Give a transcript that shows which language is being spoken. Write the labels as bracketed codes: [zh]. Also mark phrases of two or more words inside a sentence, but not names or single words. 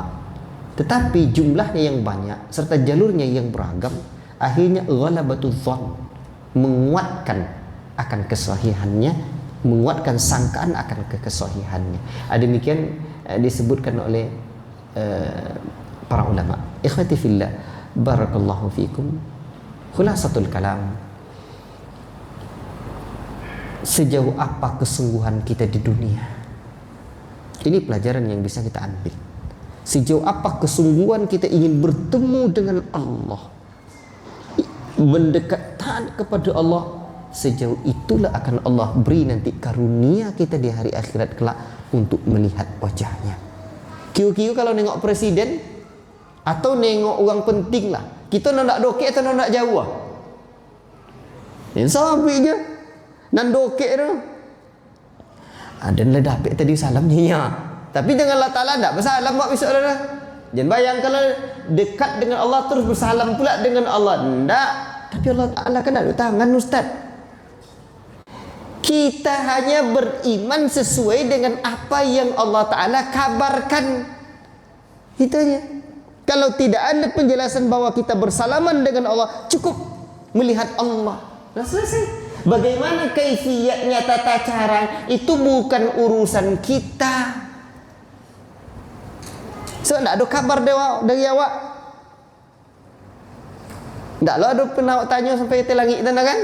[id] Tetapi jumlahnya yang banyak serta jalurnya yang beragam, akhirnya [ar] غلبة الظن, [id] menguatkan akan kesahihannya, menguatkan sangkaan akan kesahihannya. Demikian disebutkan oleh para ulama. [ar] إخوتي في الله، بارك الله فيكم. خلاصة الكلام, [id] sejauh apa kesungguhan kita di dunia? Ini pelajaran yang bisa kita ambil. Sejauh apa kesungguhan kita ingin bertemu dengan Allah, mendekat taat kepada Allah, sejauh itulah akan Allah beri nanti karunia kita di hari akhirat kelak untuk melihat wajahnya. [ms] Kiu-kiu kalau nengok presiden atau nengok orang penting lah, kita nak dokek atau nak jauh? Yang sampai je nan dokek tu. Ada lah dapat tadi salamnya ya. Tapi dengan Allah Ta'ala tak bersalam buat besok dah. Jangan bayang kalau dekat dengan Allah terus bersalam pula dengan Allah. Tak. Tapi Allah Ta'ala kan ada tangan, Ustaz. [id] Kita hanya beriman sesuai dengan apa yang Allah Ta'ala kabarkan. Itu aja. Kalau tidak ada penjelasan bahwa kita bersalaman dengan Allah, cukup melihat Allah. [ms] Dah selesai. [id] Bagaimana kaifiyatnya, tata cara, itu bukan urusan kita. [ms] So, tak ada kabar dari awak. Tak lah ada pernah awak tanya sampai ke langit sana kan?